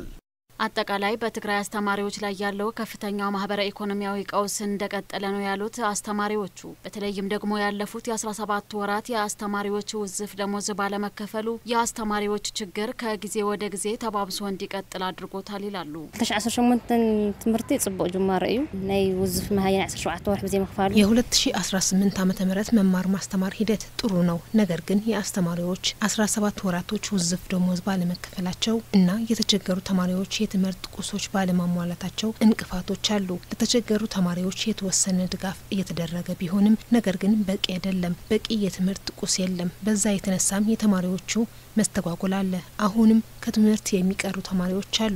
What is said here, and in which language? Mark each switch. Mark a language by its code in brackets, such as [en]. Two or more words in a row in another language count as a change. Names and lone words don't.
[am] አጠቃላይ በትግራይ አስተማሪዎች ላይ ያለው ከፍተኛው ማህበራዊ ኢኮኖሚያዊ ቀውስ እንደቀጠለ ነው ያሉት አስተማሪዎቹ በተለይም ደግሞ ያለፉት የ17 ወራት የአስተማሪዎች ውዝፍ ደሞዝ ባለመከፈሉ የአስተማሪዎች ችግር ከጊዜ ወደ ጊዜ ተባብሶ እንዲቀጥል አድርጎታል ይላሉ። [ti] 2018 ትምህርት ጽቡቅ ጅማሬ እዩ ናይ ውዝፍ ማህያ 17 ወር በዚህ መክፈሉ [am] የ2018 ዓመተ ምህረት መማር ማስተማር ሂደት ጥሩ ነው። ነገር ግን የአስተማሪዎች 17 ወራቶች ውዝፍ ደሞዝ ባለመከፈላቸው እና የተቸገሩ ተማሪዎች የትምህርት ቁሶች ባለማሟላታቸው እንቅፋቶች አሉ። ለተቸገሩ ተማሪዎች የተወሰነ ድጋፍ እየተደረገ ቢሆንም ነገር ግን በቂ አይደለም። በቂ የትምህርት ቁስ የለም። በዛ የተነሳም የተማሪዎቹ መስተጓጎል አለ። አሁንም ከትምህርት የሚቀሩ ተማሪዎች አሉ።